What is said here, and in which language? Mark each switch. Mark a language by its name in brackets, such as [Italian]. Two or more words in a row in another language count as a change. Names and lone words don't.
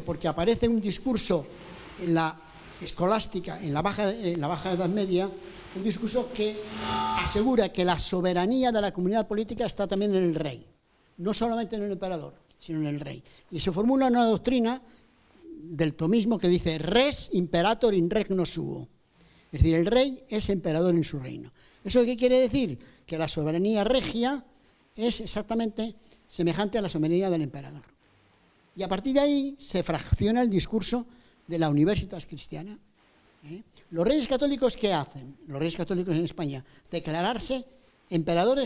[Spanish] Porque aparece un discurso en la escolástica, en la baja Edad Media, un discurso que asegura que la soberanía de la comunidad política está también en el rey, no solamente en el emperador, sino en el rey. Y se formula una doctrina del tomismo que dice [Latin] res imperator in regno suo. [Spanish] Es decir, el rey es emperador en su reino. ¿Eso qué quiere decir? Que la soberanía regia es exactamente semejante a la soberanía del emperador. Y a partir de ahí se fracciona el discurso de la [Latin] Universitas Cristiana. [Spanish] Los reyes católicos, ¿qué hacen? Los reyes católicos en España, declararse emperadores.